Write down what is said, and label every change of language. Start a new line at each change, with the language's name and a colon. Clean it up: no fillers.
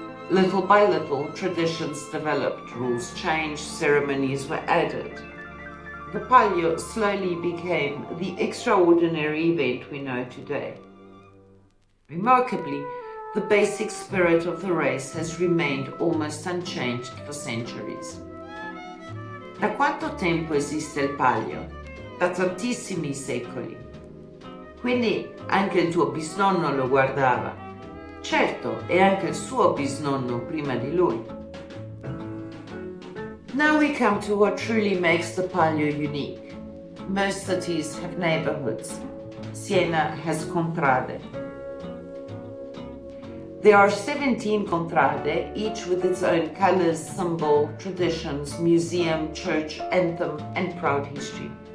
English: Little by little, traditions developed, rules changed, ceremonies were added. The Palio slowly became the extraordinary event we know today. Remarkably, the basic spirit of the race has remained almost unchanged for centuries.
Italian: Da quanto tempo esiste il Palio? Da tantissimi secoli. Quindi anche il tuo bisnonno lo guardava. Certo, e anche il suo bisnonno prima di lui.
English: Now we come to what truly makes the Palio unique. Most cities have neighborhoods. Siena has Contrade. There are 17 Contrade, each with its own colors, symbol, traditions, museum, church, anthem, and proud history.